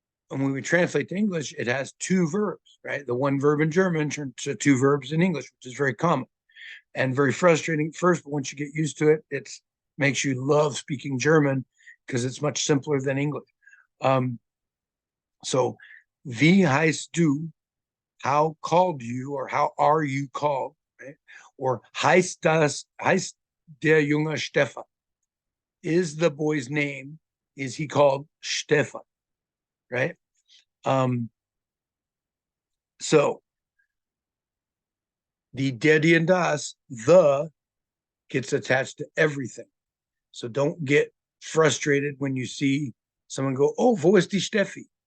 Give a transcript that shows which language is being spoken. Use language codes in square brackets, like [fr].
[en] And when we translate to English, it has two verbs, right? The one verb in German turns to two verbs in English, which is very common and very frustrating at first. But once you get used to it, it makes you love speaking German because it's much simpler than English. So, [de] wie heißt du? [en] How called you, or how are you called, right? [de] Or heißt der Junge Stefan? [en] Is the boy's name, is he called Stefan, right? So the der, die, and das, the gets attached to everything. So don't get frustrated when you see someone go, oh, [de] wo ist die Steffi?